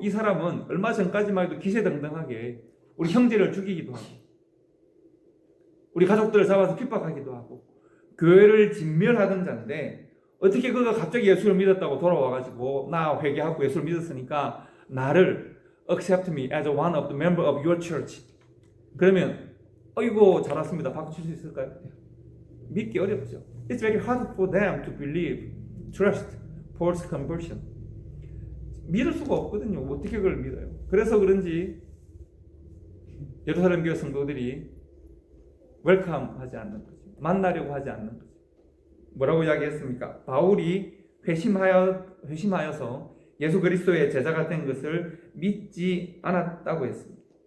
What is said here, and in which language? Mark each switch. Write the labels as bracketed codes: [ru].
[ko] 이 사람은 얼마 전까지만 해도 기세등등하게 우리 형제를 죽이기도 하고 우리 가족들을 잡아서 핍박하기도 하고 교회를 진멸하던 자인데 어떻게 그가 갑자기 예수를 믿었다고 돌아와가지고 나 회개하고 예수를 믿었으니까 나를 [en] accept me as one of the member of your church. [ko] 그러면 어이고 잘 왔습니다. 박수 칠 수 있을까요? 믿기 어렵죠. [en] It's very hard for them to believe, trust, Paul's conversion. [ko] 믿을 수가 없거든요. 어떻게 그걸 믿어요? 그래서 그런지 예루살렘 교회 성도들이 웰컴하지 않는 거죠. 만나려고 하지 않는 거죠. 뭐라고 이야기했습니까? 바울이 회심하여서 예수 그리스도의 제자가 된 것을 믿지 않았다고 했습니다.